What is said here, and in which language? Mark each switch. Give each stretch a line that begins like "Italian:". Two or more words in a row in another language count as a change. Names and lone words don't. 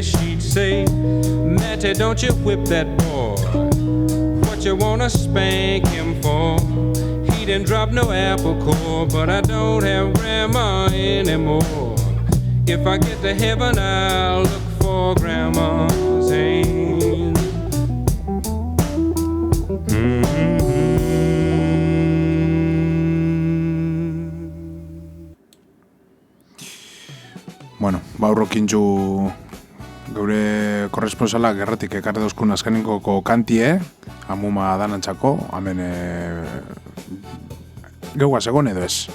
English: She'd say, Matty, don't you whip that boy. What you wanna spank him for? He didn't drop no apple core, but I don't have Grandma anymore. If I get to heaven, I'll look for Grandma's hand.
Basque: Bueno, baurrokintzu geure korresponsalak gerratik ekarri dauzkun azkeningoko kantie, amuma danantzako, hemen geugaz egon edo ez.